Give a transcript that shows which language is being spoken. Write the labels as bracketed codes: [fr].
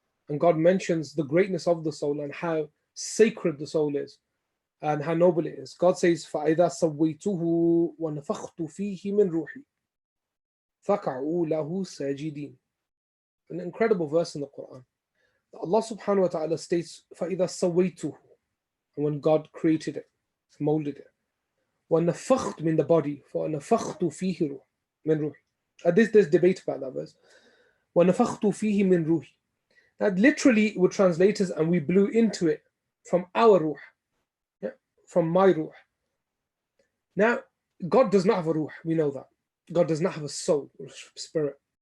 [en] And God mentions the greatness of the soul and how sacred the soul is and how noble it is. God says, [ar] فَإِذَا سَوَّيْتُهُ وَنَفَخْتُ فِيهِ مِنْ رُوحِي فَقَعُوا لَهُ سَاجِدِينَ. [en] An incredible verse in the Quran. Allah subhanahu wa ta'ala states, [ar] فَإِذَا سَوَّيْتُهُ, [en] and when God created it, molded it. [ar] وَنَفَخْتُ, [en] in the body, [ar] فَنَفَخْتُ فِيهِ مِنْ رُوحِي. [en] There's debate about that verse. [ar] وَنَفَخْتُ فِيهِ مِنْ رُوحِي. [en] That literally would translate as, and we blew into it from our ruh, from my ruh. Now, God does not have a ruh, we know that. God does not have a soul or spirit.